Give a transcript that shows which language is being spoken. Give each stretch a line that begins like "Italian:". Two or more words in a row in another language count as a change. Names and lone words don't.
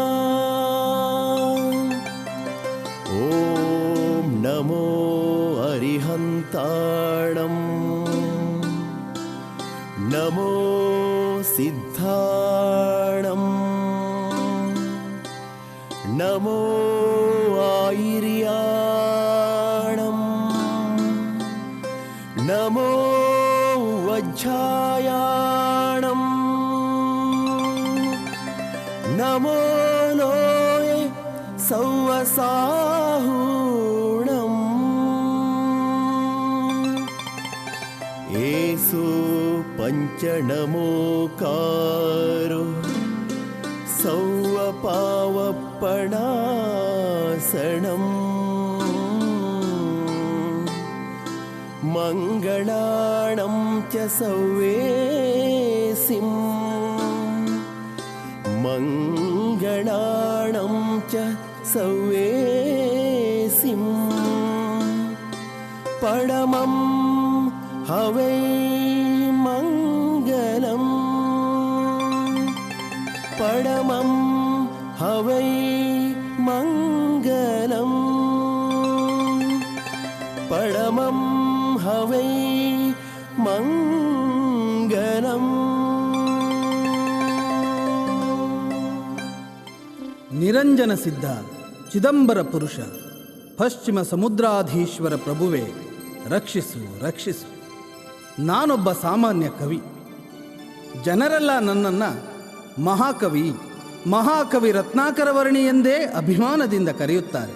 Prakrit languages: ಓಂ ನಮೋ ಅರಿಹಂತಾಣಂ ನಮೋ ಸಿದ್ಧಾಣಂ ನಮೋ ಆಯಿರ್ಯಾಣಂ ನಮೋ ವಜ್ಜಾಯಾಣಂ ನಮೋ ಲೋಯೆ ಸೌವಸಾಹೂಣಂ ಏಸು ಪಂಚನಮೋಕಾರೋ ಸೌವಪಾವಪ್ಪಣಾಸಣಂ ಮಂಗಳಾಣಂ ಚ ಸೌವೇಸಿಂ ಮಂಗಳಾಣಂ ಚ ಸೌವೇಸಿಂ ಪರಮಂ ಹವೈ ಮಂಗಲಂ ಪರಮಂ ಹವೈ ಮಂಗಲಂ मङ्गलं परमं हवै मङ्गलम्
Kannada: ನಿರಂಜನ ಸಿದ್ಧ ಚಿದಂಬರ ಪುರುಷ ಪಶ್ಚಿಮ ಸಮುದ್ರಾಧೀಶ್ವರ ಪ್ರಭುವೇ, ರಕ್ಷಿಸು ರಕ್ಷಿಸು. ನಾನೊಬ್ಬ ಸಾಮಾನ್ಯ ಕವಿ. ಜನರೆಲ್ಲ ನನ್ನನ್ನು ಮಹಾಕವಿ ಮಹಾಕವಿ ರತ್ನಾಕರವರ್ಣಿ ಎಂದೇ ಅಭಿಮಾನದಿಂದ ಕರೆಯುತ್ತಾರೆ.